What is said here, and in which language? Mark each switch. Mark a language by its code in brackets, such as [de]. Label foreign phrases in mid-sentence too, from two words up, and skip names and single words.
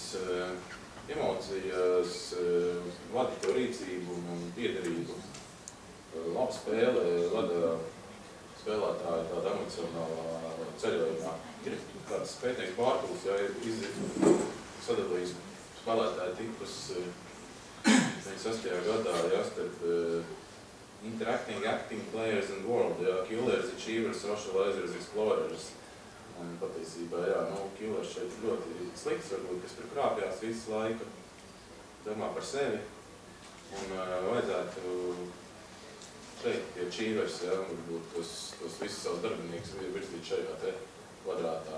[lv] Emocijas vada to rīcību un piederību. Laba spēle vada spēlētāju tādā emocionālā ceļojumā. Ir kāds pētnieks Bārtuls, ja, ir sadalījis spēlētāju tipus 96. gadā, ja, starp [en] interacting, acting, players and world, ja, killers, achievers, socializers, explorers. [lv] Un patiesībā, jā, nu, killers šeit ir ļoti slikts, varbūt, kas tur krāpjās visu laiku, domā par sevi. Un vajadzētu šeit tie achievers, ja, varbūt tos visus savus darbiniekus virzīt šajā te kvadrātā.